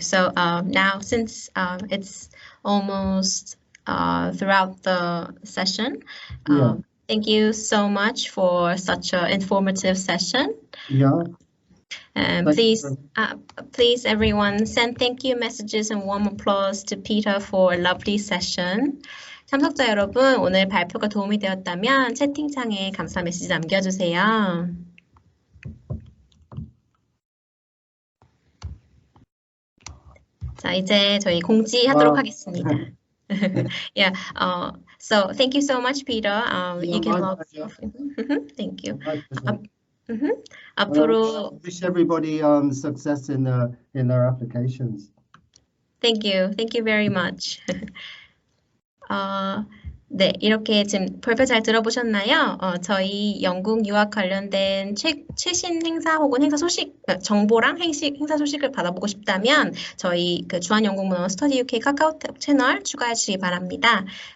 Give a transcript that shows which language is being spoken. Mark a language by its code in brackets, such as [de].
[en] So now, since it's almost throughout the session, thank you so much for such an informative session. Yeah. And please, everyone, send thank you messages and warm applause to Peter for a lovely session. [ko] 참석자 여러분, 오늘 발표가 도움이 되었다면 채팅창에 감사 메시지 남겨주세요. 자, 이제 저희 공지하도록 하겠습니다. [en] Yeah. So thank you so much, Peter. You can log off. Thank you. [ko] 앞으로 [en] wish everybody success in their applications. Thank you very much. [ko] 네, 이렇게 지금 발표 잘 들어보셨나요? 저희 영국 유학 관련된 최신 행사 혹은 행사 소식, 정보랑 행사 소식을 받아보고 싶다면 저희 그 주한영국문화원 스터디 UK 카카오톡 채널 추가해 주시기 바랍니다.